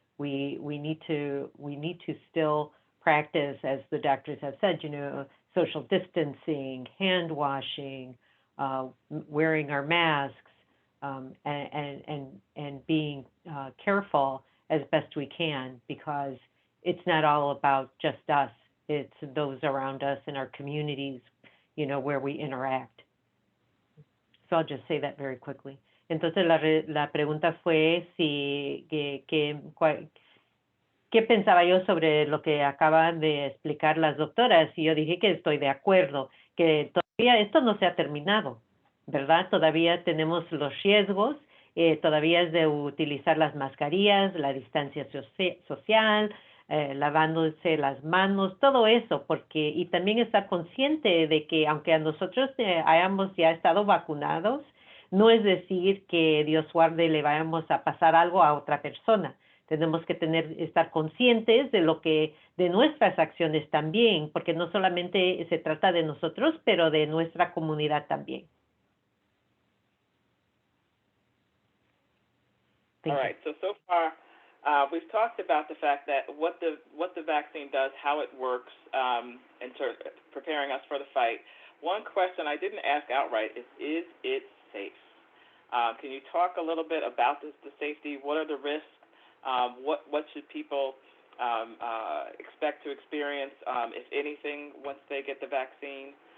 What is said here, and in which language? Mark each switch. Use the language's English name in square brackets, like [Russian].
[English] We need to still practice, as the doctors have said, social distancing, hand washing, wearing our masks, and being careful as best we can, because it's not all about just us. It's those around us in our communities, where we interact. So I'll just say that very quickly. [Spanish] Entonces la pregunta fue ¿qué pensaba yo sobre lo que acaban de explicar las doctoras? Y yo dije que estoy de acuerdo, que todavía esto no se ha terminado, ¿verdad? Todavía tenemos los riesgos, todavía es de utilizar las mascarillas, la distancia social, lavándose las manos, todo eso, porque, y también estar consciente de que aunque a nosotros hayamos ya estado vacunados, no es decir que Dios guarde le vayamos a pasar algo a otra persona. Tenemos que estar conscientes de nuestras acciones también, porque no solamente se trata de nosotros, pero de nuestra comunidad también. [English] All right. So far, we've talked about the fact that what the vaccine does, how it works, in preparing us for the fight. One question I didn't ask outright is it safe? Can you talk a little bit about the safety? What are the risks? What should people expect to experience, if anything, once they get the vaccine?